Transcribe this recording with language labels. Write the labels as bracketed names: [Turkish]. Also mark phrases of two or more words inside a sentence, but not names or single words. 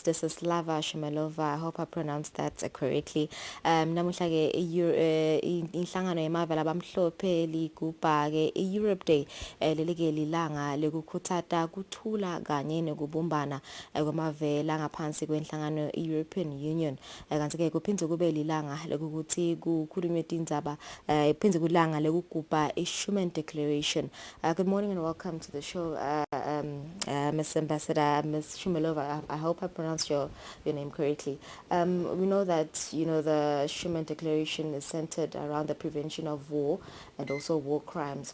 [English] Desislava Shumelova. I hope I pronounced that correctly. [Swati] Namuhla ke inhlangano yemave labamhlophe ligubha ke Europe Day lelike lilanga lekukhuthata kuthula kanye nokubumbana kwamave langaphansi kwenhlangano European Union. Kanti ke kuphindze kube lilanga lokuthi kukhulunywe indzaba iphindze langa lekugubha Schuman Declaration. [English] Good morning and welcome to the show, Ms. Ambassador, Ms. Shumelova. I hope I pronounced your name correctly. We know that the Schuman Declaration is centered around the prevention of war and also war crimes.